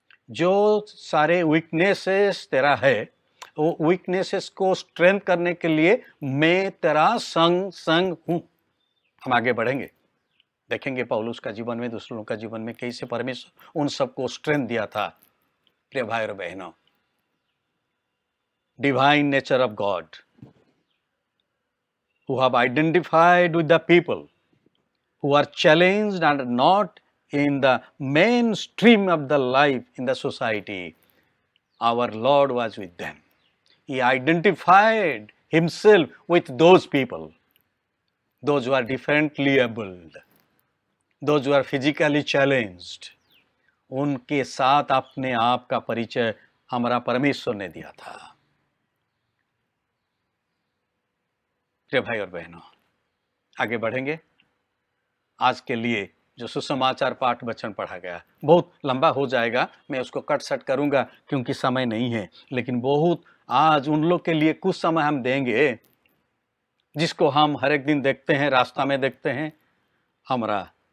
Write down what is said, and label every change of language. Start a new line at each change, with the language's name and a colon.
Hindi: जो सारे वीकनेसेस तेरा है, वो वीकनेसेस को स्ट्रेंथ करने के लिए मैं तेरा संग संग हूं। हम आगे बढ़ेंगे, देखेंगे पौलुस का जीवन में, दूसरों का जीवन में कैसे परमेश्वर उन सबको स्ट्रेंथ दिया था। प्रिय भाई और बहनों,
English: Divine nature of God who have identified with the people who are challenged and not in the mainstream of the life in the society, our Lord was with them. He identified himself with those people, those who are differently abled, those who are physically challenged.
Hindi: उनके साथ अपने आप का परिचय हमारा परमेश्वर ने दिया था। प्रिय भाई और बहनों, आगे बढ़ेंगे। आज के लिए जो सुसमाचार पाठ वचन पढ़ा गया बहुत लंबा हो जाएगा, मैं उसको कट सट करूंगा क्योंकि समय नहीं है, लेकिन बहुत आज उन लोग के लिए कुछ समय हम देंगे जिसको हम हर एक दिन देखते हैं, रास्ता में देखते हैं, हमारा